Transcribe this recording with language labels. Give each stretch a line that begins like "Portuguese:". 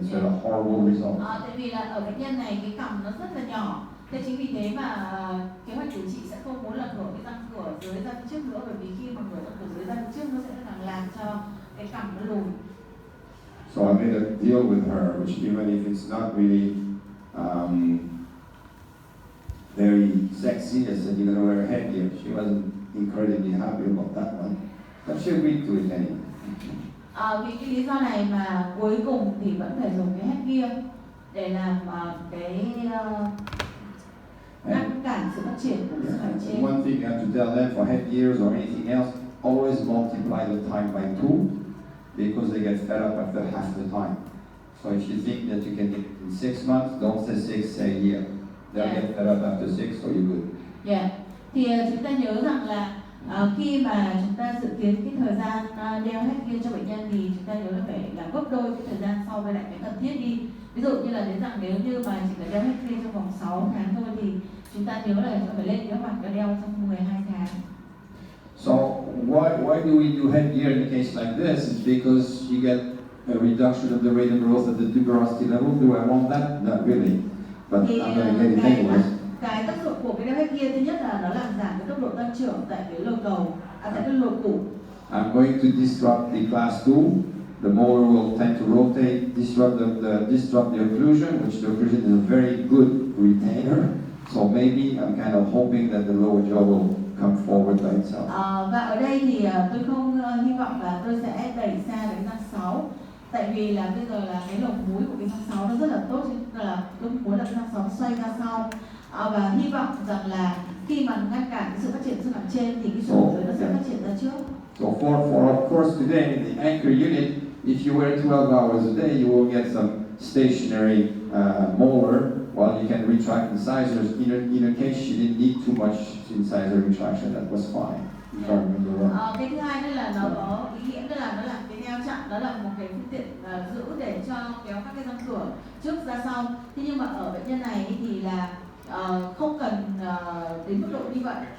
English: It's a horrible result.
Vietnamese: Tại vì là ở bệnh nhân này cái cằm nó rất là nhỏ. Thế chính vì thế mà kế hoạch điều trị sẽ không muốn là mở cái răng cửa dưới ra phía trước nữa, bởi vì khi mà mở răng cửa dưới ra phía trước nó sẽ làm cho cái cằm nó lùi.
English: So I made a deal with her, which even if it's not really very sexy, I said you're gonna wear a headgear. She wasn't incredibly happy about that one, but she agreed to it anyway.
Vietnamese: Vì cái lý do này mà cuối cùng thì vẫn phải dùng cái headgear để làm cái ngăn cản sự phát triển của xương hàm trên.
English: One thing you have to tell them for headgears or anything else, always multiply the time by 2 because they get fed up after half the time. So if you think that you can get it in 6 months, don't say 6, say a year. They'll get fed up after 6, so you're good. Yeah.
Vietnamese: Thì chúng ta nhớ rằng là khi mà chúng ta dự kiến cái thời gian đeo headgear cho bệnh nhân thì chúng ta nhớ là phải là gấp đôi cái thời gian so với lại cái cần thiết đi. Ví dụ như là đến rằng nếu như mà chỉ phải đeo headgear trong vòng 6 tháng thôi thì chúng ta nhớ là chúng ta phải lên kế hoạch đeo trong 12 tháng.
English: So why do we do headgear in a case like this? It's because you get a reduction of the rate of growth at the tuberosity level. Do I want that? Not really. But
Vietnamese: Thì
English: I'm going to get it anyways.
Vietnamese: cái tác dụng của cái đeo headgear thứ nhất là nó làm giảm cái tốc độ tăng trưởng tại cái lồi cầu, tại cái lồi củ.
English: I'm going to disrupt the class 2 the molar will tend to rotate, disrupt the occlusion, which the occlusion is a very good retainer. So maybe I'm kind of hoping that the lower jaw will come forward by itself.
Vietnamese: Và ở đây thì tôi không hy vọng là tôi sẽ đẩy xa cái răng 6, tại vì là bây giờ là cái lồng mũi của cái răng 6 nó rất là tốt, nên là tôi muốn là cái răng 6 xoay ra sau, và hy vọng rằng là khi mà ngăn cản cái sự phát triển xương hàm trên thì cái xương dưới nó sẽ phát triển ra trước.
English: So for of course today in the anchor unit, if you wear 12 hours a day, you will get some stationary molar, while you can retract incisors. In a case you didn't need too much incisor retraction, that was fine. If I remember well.
Vietnamese: Cái thứ hai nữa là nó có ý nghĩa nữa là nó làm cái neo chặn, đó là một cái phương tiện giữ để cho kéo các cái răng cửa trước ra sau. Thế nhưng mà ở bệnh nhân này thì là không cần đến mức độ như vậy.